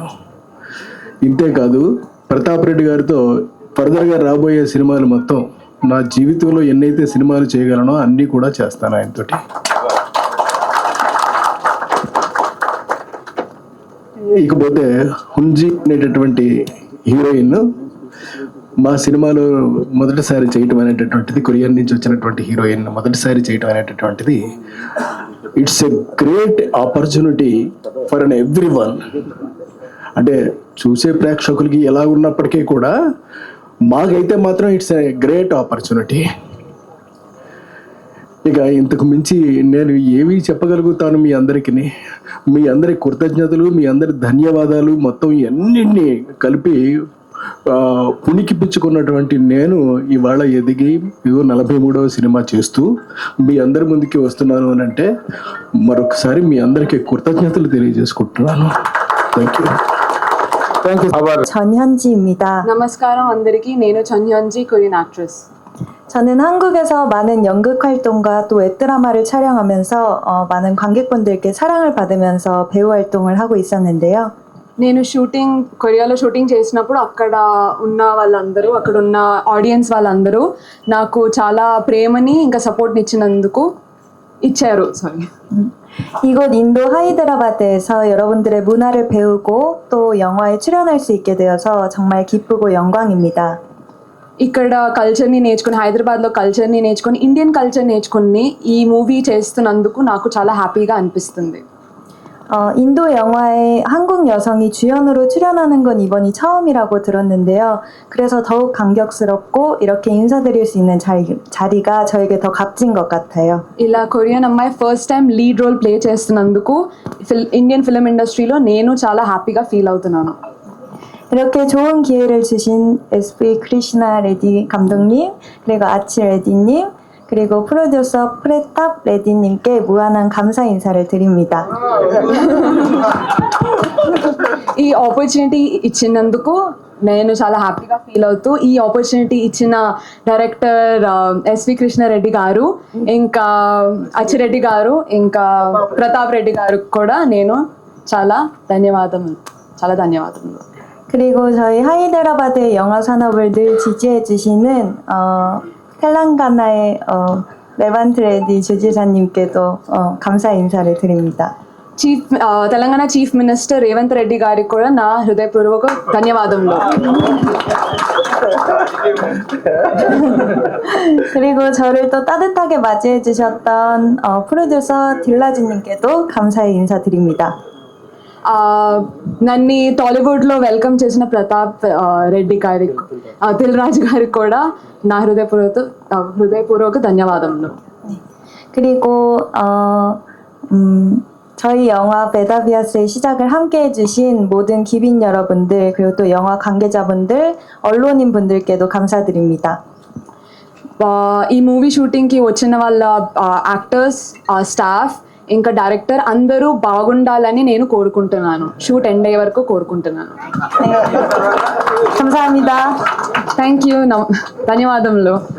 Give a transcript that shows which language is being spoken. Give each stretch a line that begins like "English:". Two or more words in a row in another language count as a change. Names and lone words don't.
Telugu: ఇంతేకాదు ప్రతాప్ రెడ్డి గారితో ఫర్దర్గా రాబోయే సినిమాలు మొత్తం నా జీవితంలో ఎన్నైతే సినిమాలు చేయగలనో అన్నీ కూడా చేస్తాను ఆయనతోటి. ఇకపోతే హుంజీ అనేటటువంటి హీరోయిన్ మా సినిమాలో మొదటిసారి చేయటం అనేటటువంటిది, కొరియన్ నుంచి వచ్చినటువంటి హీరోయిన్ మొదటిసారి చేయటం అనేటటువంటిది
English: It's a great opportunity for an every one.
Telugu: అంటే చూసే ప్రేక్షకులకి ఎలా ఉన్నప్పటికీ కూడా మాకైతే మాత్రం
English: It's a great opportunity.
Telugu: ఇక ఇంతకు మించి నేను ఏమీ చెప్పగలుగుతాను మీ అందరికీ. మీ అందరి కృతజ్ఞతలు, మీ అందరి ధన్యవాదాలు మొత్తం అన్నింటినీ కలిపి పుణికిపించుకున్నటువంటి నేను ఇవాళ ఎదిగి 43వ సినిమా చేస్తూ మీ అందరి ముందుకి వస్తున్నాను అని అంటే మరొకసారి మీ అందరికీ కృతజ్ఞతలు తెలియజేసుకుంటున్నాను.
English: Thank you.
Korean: 전현지입니다.
Telugu: నమస్కారం అందరికీ. నేను 전현지
English: Korean actress.
Korean: 저는 한국에서 많은 연극 활동과 또 웹드라마를 촬영하면서 많은 관객분들께 사랑을 받으면서 배우 활동을 하고 있었는데요.
Telugu: నేను కొరియాలో షూటింగ్ చేసినప్పుడు అక్కడ ఉన్న వాళ్ళందరూ, అక్కడ ఉన్న ఆడియన్స్ వాళ్ళందరూ నాకు చాలా ప్రేమని ఇంకా సపోర్ట్ని ఇచ్చారు.
Korean: 이곳 인도 하이드라바드에서 여러분들의 문화를 배우고 또 영화에 출연할 수 있게 되어서 정말 기쁘고 영광입니다.
Telugu: ఇక్కడ కల్చర్ని నేర్చుకుని, హైదరాబాద్లో కల్చర్ని నేర్చుకుని,
English: Indian culture
Telugu: నేర్చుకుని ఈ మూవీ చేస్తున్నందుకు నాకు చాలా హ్యాపీగా అనిపిస్తుంది.
Korean: 인도 영화에 한국 여성이 주연으로 출연하는 건 이번이 처음이라고 들었는데요. 그래서 더욱 감격스럽고 이렇게 인사드릴 수 있는 자리가 저에게 더 값진 것 같아요.
Telugu: ఇలా కొరియన్ అమ్మాయి
English: first time lead role play
Telugu: చేస్తున్నందుకు
English: Indian film industry
Telugu: నేను చాలా
English: happy feel
Telugu: అవుతున్నాను.
Korean: 이렇게 좋은 기회를 주신 SV 크리시나 레디 감독님, 그리고 아치 레디님, 그리고 프로듀서 프레탑 레디님께 무한한 감사 인사를 드립니다.
Telugu: ఈ ఆపర్చునిటీ ఇచ్చినందుకు నేను చాలా
English: happy feel
Telugu: అవుతూ, ఈ ఆపర్చునిటీ ఇచ్చిన డైరెక్టర్ ఎస్వి కృష్ణారెడ్డి గారు, ఇంకా అచ్చిరెడ్డి గారు, ఇంకా ప్రతాప్ రెడ్డి గారు కూడా నేను చాలా ధన్యవాదములు.
Korean: 그리고 저희 하이드라바드의 영화 산업을 늘 지지해 주시는 텔랑가나의 레반트 레디 주지사님께도 감사 인사를 드립니다.
Telugu: తెలంగాణ
English: Chief Minister
Telugu: రేవంత్ రెడ్డి గారికి కూడా నా హృదయపూర్వక ధన్యవాదములు.
Korean: 그리고 저를 또 따뜻하게 맞이해 주셨던 프로듀서 딜라지님께도 감사의 인사드립니다.
Telugu: నన్ను టాలీవుడ్లో వెల్కమ్ చేసిన ప్రతాప్ రెడ్డి గారికి, దిల్ రాజు గారికి కూడా నా హృదయపూర్వక ధన్యవాదములు.
Korean: 그리고 저희 영화 베다비아스의 시작을 함께 해주신 모든 기빈 여러분들, 그리고 또 영화 관계자분들, 언론인 분들께도 감사드립니다.
Telugu: ఈ
English: movie shooting
Telugu: వచ్చిన వాళ్ళ
English: actors, staff,
Telugu: ఇంకా డైరెక్టర్ అందరూ బాగుండాలని నేను కోరుకుంటున్నాను.
English: shoot end
Telugu: అయ్యే వరకు కోరుకుంటున్నాను.
Korean: 감사합니다.
English: Thank you. ధన్యవాదములు.